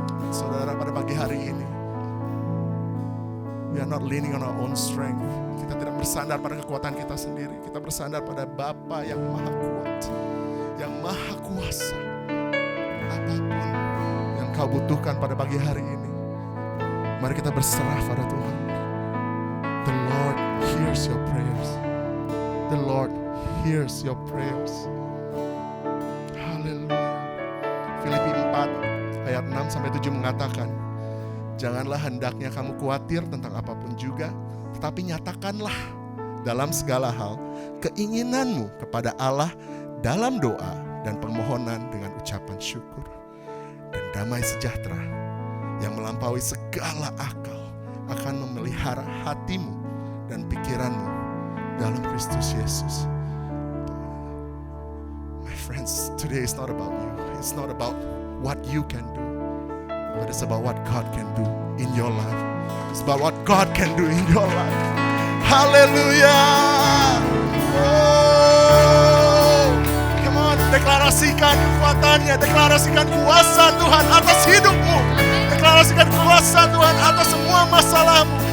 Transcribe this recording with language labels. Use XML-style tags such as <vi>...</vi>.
<id>Saudara, pada pagi hari ini,</id> <en>we are not leaning on our own strength.</en> <id>Kita tidak bersandar pada kekuatan kita sendiri. Kita bersandar pada Bapa yang maha kuat, yang maha kuasa. Apapun yang kau butuhkan pada pagi hari ini, mari kita berserah pada Tuhan.</id> <en>The Lord hears your prayers. The Lord hears your prayers.</en> <id>Haleluya. Filipi 4 ayat 6-7 mengatakan, janganlah hendaknya kamu khawatir tentang apapun juga, tetapi nyatakanlah dalam segala hal keinginanmu kepada Allah dalam doa dan permohonan dengan ucapan syukur. Dan damai sejahtera yang melampaui segala akal akan memelihara hatimu dan pikiranmu dalam Kristus Yesus.</id> <en>My friends, today is not about you. It's not about what you can do. but it's about what God can do in your life. It's about what God can do in your life.</en> <id>Haleluya.</id> <en>Oh, come on,</en> <id>deklarasikan kekuatannya, deklarasikan kuasa Tuhan atas hidupmu, deklarasikan kuasa Tuhan atas semua masalahmu.</id>